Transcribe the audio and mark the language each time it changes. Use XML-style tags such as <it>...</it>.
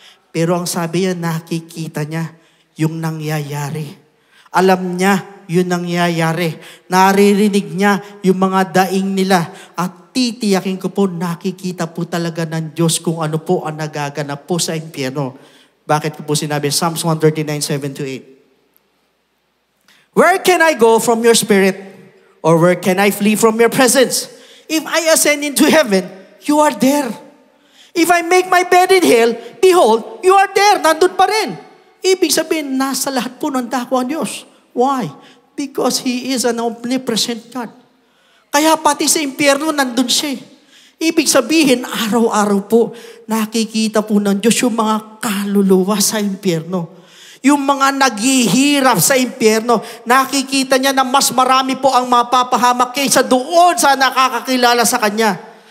<tl>Pero ang sabi niya, nakikita niya yung nangyayari. Alam niya yung nangyayari. Naririnig niya yung mga daing nila. At titiyakin ko po, nakikita po talaga ng Diyos kung ano po ang nagaganap po sa impyerno. Bakit ko po sinabi? Psalms 139:7-8.</tl> <en>Where can I go from your spirit? Or where can I flee from your presence? If I ascend into heaven, you are there. If I make my bed in hell, behold, you are there.</en> <tl>Nandun pa rin. Ibig sabihin, nasa lahat po ng dako ang Diyos.</tl> <en>Why? Because He is an omnipresent God.</en> <tl>Kaya pati sa impyerno, nandun siya. Ibig sabihin, araw-araw po, nakikita po ng Diyos yung mga kaluluwa sa impyerno. Yung mga naghihirap sa impyerno, nakikita niya na mas marami po ang mapapahamak kaysa doon sa nakakakilala sa Kanya.</tl>